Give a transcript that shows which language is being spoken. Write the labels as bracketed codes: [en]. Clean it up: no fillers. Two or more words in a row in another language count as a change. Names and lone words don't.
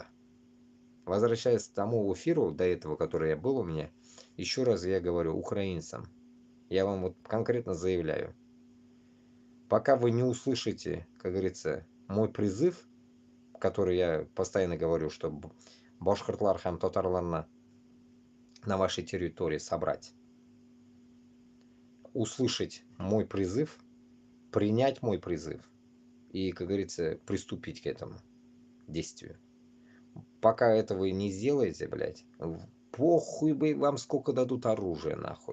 [ru] Возвращаясь к тому эфиру, до этого, который я был у меня, еще раз я говорю украинцам, я вам вот конкретно заявляю, пока вы не услышите, как говорится, мой призыв, который я постоянно говорю, что [tt] башкортлар һәм татарларны [ru] на вашей территории собрать, услышать мой призыв, принять мой призыв и, как говорится, приступить к этому действию. Пока этого вы не сделаете, блядь, похуй бы вам сколько дадут оружия, нахуй.